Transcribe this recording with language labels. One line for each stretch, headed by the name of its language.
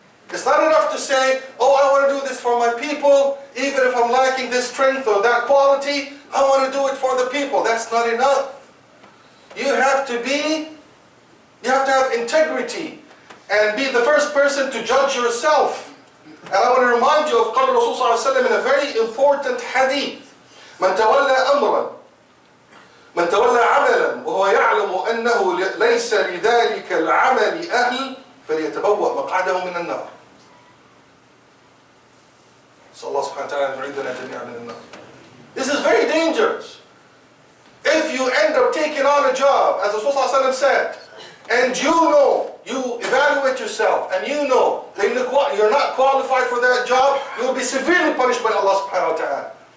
English: It's not enough to say, oh, I want to do this for my people, even if I'm lacking this strength or that quality, I want to do it for the people. That's not enough. You have to have integrity and be the first person to judge yourself. And I want to remind you of Qala Rasul sallallahu alayhi wa sallam in a very important hadith.
Arabic: من تولى أمرا من تولى عملا وهو يعلم أنه ليس لذلك العمل أهل فليتبوأ مقعده من النار.
English: So Allah subhanahu wa ta'ala
Arabic: يريدنا جميعا من النار.
English: This is very dangerous. If you end up taking on a job, as Rasul sallallahu alayhi wa sallam said, and you evaluate yourself, and you know that you're not qualified for that job, you will be severely punished by Allah subhanahu wa ta'ala.